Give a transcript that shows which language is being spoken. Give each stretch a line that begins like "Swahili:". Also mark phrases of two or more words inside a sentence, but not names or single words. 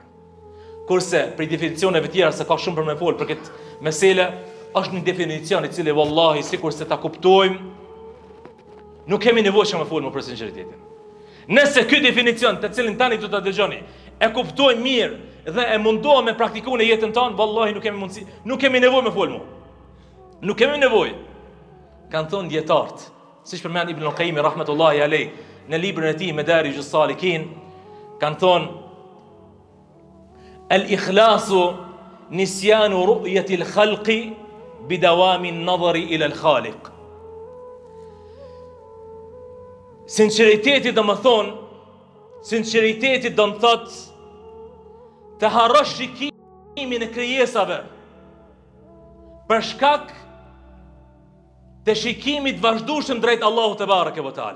Albanian: Kurse për definicioneve tjera se ka shumë për me fol për këtë mesele, është një definicion i cili wallahi sikur se ta kuptojmë, nuk kemi nevojë që me fol më për sinqeritetin. Nëse ky definicion të cilin tani do ta dëgjoni, e kuptojmë mirë dhe e mundohem me praktikuar në jetën tonë, wallahi nuk kemi mundësi, nuk kemi nevojë me fol më. Nuk kemi nevojë. Kan thonë dietarët, siç përmend Ibn al-Qayyim
Arabic: رحمة الله عليه
Albanian: në librin e tij Madarijus Salikin, kanë thonë
Arabic: الإخلاص نسيان رؤية الخلق بدوام النظر إلى الخالق.
Albanian: Sinqeriteti do më thonë, sinqeriteti do më thot të harrosh shikimin e krijesave për shkak të shikimit vazhdueshëm drejt Allahut
Arabic: تبارك وتعالى.